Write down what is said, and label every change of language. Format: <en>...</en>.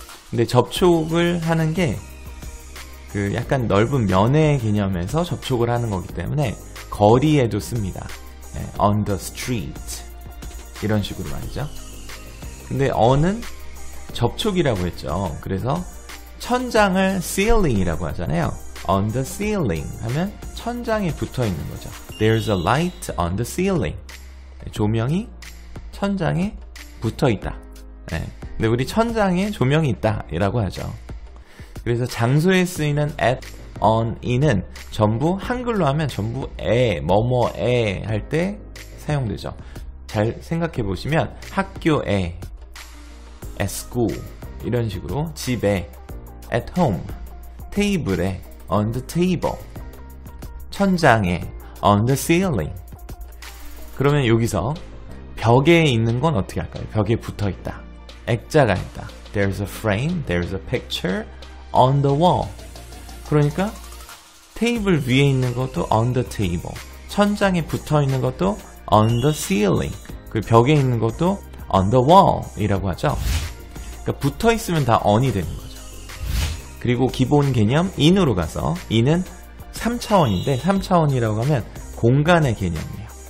<ko>근데 접촉을 하는 게 약간 넓은 면의 개념에서 접촉을 하는 거기 때문에 거리에도 씁니다.</ko> <en>On the street.</en> <ko>이런 식으로 말이죠. 근데 on은 접촉이라고 했죠. 그래서 천장을 ceiling이라고 하잖아요.</ko> <en>On the ceiling</en> <ko>하면 천장에 붙어 있는 거죠.</ko> <en>There's a light on the ceiling.</en> <ko>조명이 천장에 붙어 있다. 근데 우리 천장에 조명이 있다 이라고 하죠. 그래서 장소에 쓰이는 at, on, in은 전부 한글로 하면 전부 뭐뭐에 할 때 사용되죠. 잘 생각해 보시면 학교에,</ko> <en>at school</en> <ko>이런 식으로 집에,</ko> <en>at home,</en> <ko>테이블에,</ko> <en>on the table,</en> <ko>천장에,</ko> <en>on the ceiling.</en> <ko>그러면 여기서 벽에 있는 건 어떻게 할까요? 벽에 붙어 있다. 액자가 있다.</ko> <en>There's a frame, there's a picture on the wall.</en> <ko>그러니까 테이블 위에 있는 것도</ko> <en>on the table.</en> <ko>천장에 붙어 있는 것도</ko> <en>on the ceiling.</en> <ko>그 벽에 있는 것도</ko> <en>on the wall</en> <ko>이라고 하죠. 그러니까 붙어 있으면 다 on이 되는 거죠. 그리고 기본 개념 in으로 가서 in은 3차원인데 3차원이라고 하면 공간의 개념이에요.</ko>